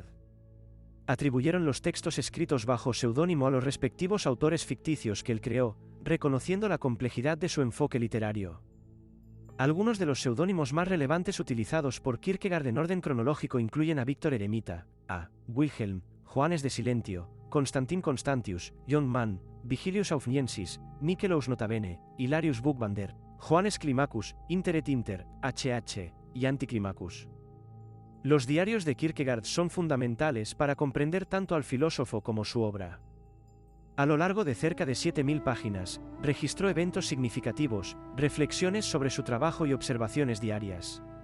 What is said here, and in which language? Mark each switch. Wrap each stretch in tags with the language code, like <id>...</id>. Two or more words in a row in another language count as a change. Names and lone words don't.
<es>Atribuyeron los textos escritos bajo seudónimo a los respectivos autores ficticios que él creó, reconociendo la complejidad de su enfoque literario. Algunos de los seudónimos más relevantes utilizados por Kierkegaard en orden cronológico incluyen a Víctor Eremita, a Wilhelm, Johannes de Silentio, Constantin Constantius, John Mann, Vigilius Aufniensis, Nicolaus Notabene, Hilarius Buchbinder, Johannes Climacus, Inter et Inter, HH, y Anticlimacus. Los diarios de Kierkegaard son fundamentales para comprender tanto al filósofo como su obra. A lo largo de cerca de 7.000 páginas, registró eventos significativos, reflexiones sobre su trabajo y observaciones diarias.</es>